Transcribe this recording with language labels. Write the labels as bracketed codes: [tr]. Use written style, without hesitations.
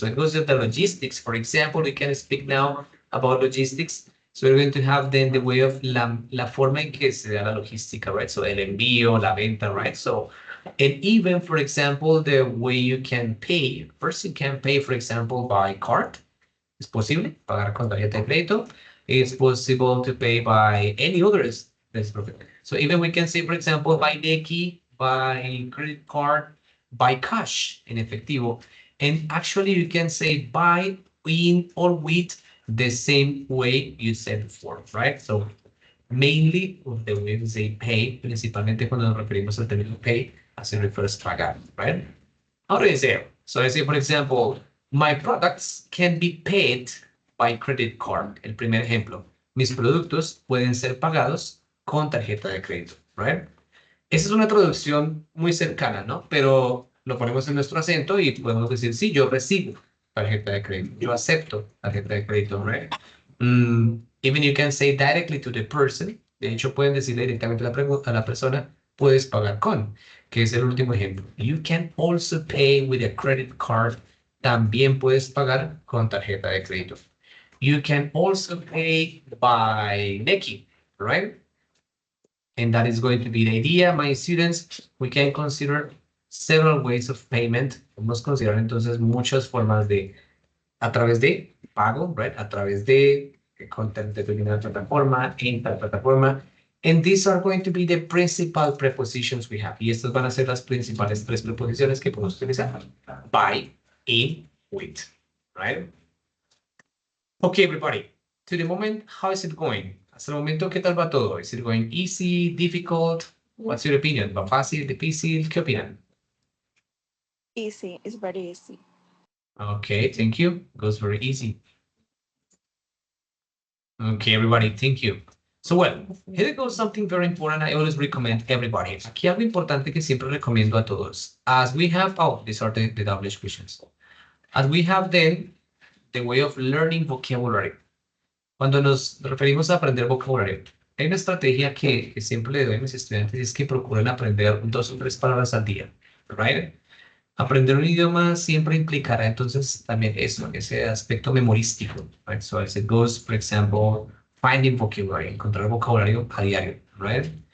[en] So it goes to the logistics. For example, we can speak now about logistics. So we're going to have then the way of [es] la forma en que se da la logística, [en] right? So [es] el envío, la venta, [en] right? So, and even, for example, the way you can pay. First, you can pay, for example, by card. [es] Es posible pagar con tarjeta de crédito. [en] It's possible to pay by any others. That's perfect. So even we can say, for example, by Nequi, by credit card, by cash, [es] en efectivo. [en] And actually, you can say by, in, or with the same way you said before, right? So mainly the way we say pay, [es] principalmente cuando nos referimos al término pay, [en] as it refers to pagar, right? How do you say it? So I say, for example, my products can be paid by credit card. [es] El primer ejemplo. Mis productos pueden ser pagados con tarjeta de crédito, right? Esa es una traducción muy cercana, ¿no? Pero lo ponemos en nuestro acento y podemos decir, sí, yo recibo tarjeta de crédito. Yo acepto tarjeta de crédito, right? [en] Even you can say directly to the person. [es] De hecho, pueden decirle directamente a la persona, puedes pagar con, que es el último ejemplo. [en] You can also pay with a credit card. [es] También puedes pagar con tarjeta de crédito. [en] You can also pay by Nequi, right? And that is going to be the idea, my students. We can consider several ways of payment. [es] Vamos a considerar entonces muchas formas de, a través de pago, right? A través de con determinada plataforma, en tal plataforma. [en] And these are going to be the principal prepositions we have. [es] Y estas van a ser las principales tres preposiciones que podemos utilizar. [en] By, in, with, right? Okay, everybody. To the moment, how is it going? [es] Hasta el momento, ¿qué tal va todo? [en] Is it going easy, difficult? What's your opinion? [es] ¿Va fácil, difícil? ¿Qué opinan? [en] Easy, it's very easy. Okay, thank you. Goes very easy. Okay, everybody, thank you. So, well, here goes something very important I always recommend everybody. [es] Aquí algo importante que siempre recomiendo a todos. [en] As we have, oh, these are the double questions. As we have then the way of learning vocabulary. [es] Cuando nos referimos a aprender vocabulario, hay una estrategia que siempre le doy a mis estudiantes y es que procuren aprender 2 o 3 palabras al día, right? Aprender un idioma siempre implicará entonces también eso, ese aspecto memorístico, right? [en] So as it goes, for example, finding vocabulary, [es] encontrar vocabulario a diario, [en] right?